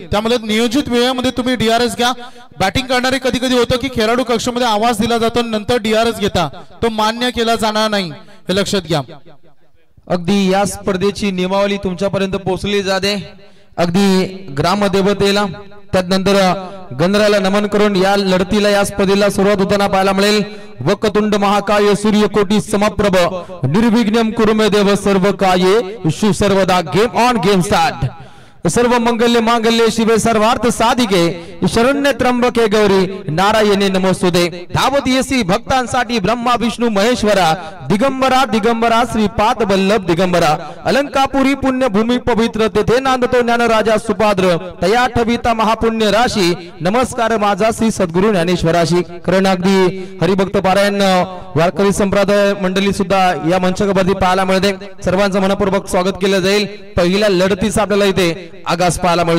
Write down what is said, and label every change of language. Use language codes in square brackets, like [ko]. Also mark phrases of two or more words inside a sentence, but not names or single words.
[mr] त्यामुळे नियोजित वेळेमध्ये तुम्ही DRS घ्या. बॅटिंग करणारे कधी कधी होतं की खेळाडू कक्षामध्ये आवाज दिला जातो, नंतर DRS घेता, तो मान्य केला जाणार नाही, हे लक्षात घ्या. अगदी या स्पर्धेची नियमावली तुमच्यापर्यंत पोहोचली जाते. अगदी ग्रामदेवतेला त्यानंतर गणरायाला नमन करून या लढतीला, या स्पर्धेला सुरुवात होताना पाहायला मिळेल. [sa] वक्रतुंड महाकाय सूर्यकोटी समप्रभ निर्विघ्नं कुरु मे देव सर्व काये शु सर्वदा. [en] game on, game start. [sa] सर्व मंगल्य मांगल्य शिवे सर्वार्थ साधिके शरण्य त्र्यंबके गौरी नारायणे नमोस्तुते. [mr] धावत येसी भक्तांसाठी ब्रह्मा विष्णू महेश्वरा दिगंबरा दिगंबरा श्रीपाद वल्लभ दिगंबरा. अलंकापुरी पुण्य भूमी पवित्र तेथे नांदतो ज्ञान राजा सुपाद्र तया ठविता महापुण्य राशी. नमस्कार माझा श्री सद्गुरु ज्ञानेश्वराशी. कारण अगदी हरिभक्त पारायण वारकरी संप्रदाय मंडळी सुद्धा या मंचावरती पाहायला मिळते. सर्वांचं मनपूर्वक स्वागत केलं जाईल. पहिल्या लढतीचा आपल्याला इथे आगास पाहायला मिळतो.